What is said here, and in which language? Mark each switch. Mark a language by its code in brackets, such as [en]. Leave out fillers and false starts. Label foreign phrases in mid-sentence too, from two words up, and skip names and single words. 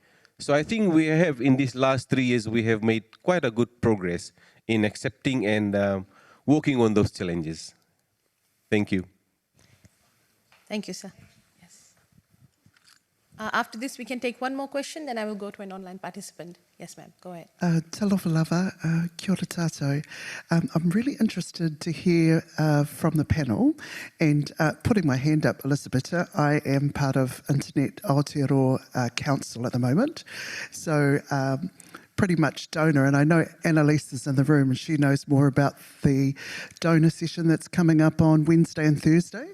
[en] So I think we have, in these last 3 years, we have made quite a good progress in accepting and working on those challenges. Thank you. Thank you, sir. Yes. After this, we can take one more question, then I will go to an online participant. Yes, ma'am, go ahead. [sm] Talofa lava, [mi] kia ora tātou. [en] I'm really interested to hear from the panel, and putting my hand up, Elisapeta, I am part of Internet Aotearoa Council at the moment, so pretty much donor, and I know Annalise is in the room and she knows more about the donor session that's coming up on Wednesday and Thursday.